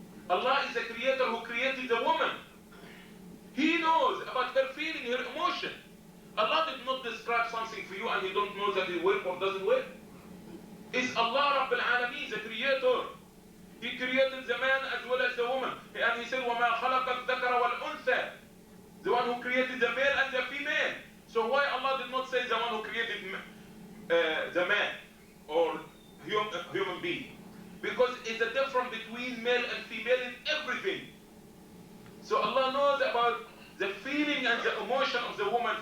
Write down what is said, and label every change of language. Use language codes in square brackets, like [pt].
[en] Allah is the creator who created the woman. He knows about her feeling, her emotion. Allah did not describe something for you and you don't know that it works or doesn't work. It's Allah Rabbil Alameen, the creator. He created the man as well as the woman. And he said, [ar] وَمَا خَلَقَ الذَّكَرَ وَالْأُنثَى. [en] The one who created the male and the female. So why Allah did not say the one who created the man or human being? Because it's a difference between male and female in everything. So Allah knows about the feeling and the emotion of the woman.